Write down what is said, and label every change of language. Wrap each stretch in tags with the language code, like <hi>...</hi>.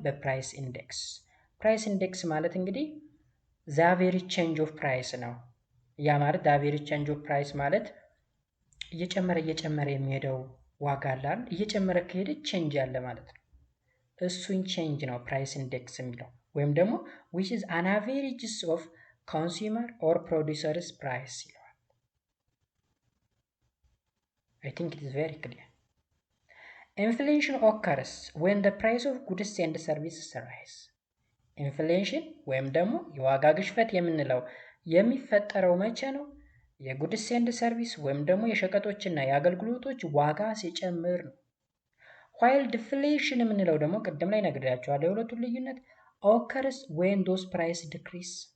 <am>በፕራይስ ኢንዴክስ። ፕራይስ ኢንዴክስ ማለት እንግዲህ</am> <en>the average change of price</en> <am>ነው። ያ ማለት the average change of price ማለት እየጨመረ የሚሄደው ዋጋ አላል፣ እየጨመረ ከሄደ ቼንጅ ያለ ማለት ነው። እሱን ቼንጅ ነው ፕራይስ ኢንዴክስ የሚለው ወይም ደግሞ</am> <en>which is an average of consumer or producer's price</en> <am>ይለዋል።</am> <en>I think it is very clear. Inflation occurs when the price of goods and services rise.</en> <am>ኢንፍሌሽን ወይም ደግሞ የዋጋ ግሽበት የምንለው የሚፈጠረው መቼ ነው? የጉድስ ኤንድ ሰርቪስ ወይም ደግሞ የሸቀጦችና የአገልግሎቶች ዋጋ ሲጨምር ነው።</am> <en>while</en> <am>deflation የምንለው ደግሞ ቅድም ላይ ነግሬያቸዋለሁ የሁለቱን ልዩነት</am> <en>occurs when those price decrease.</en>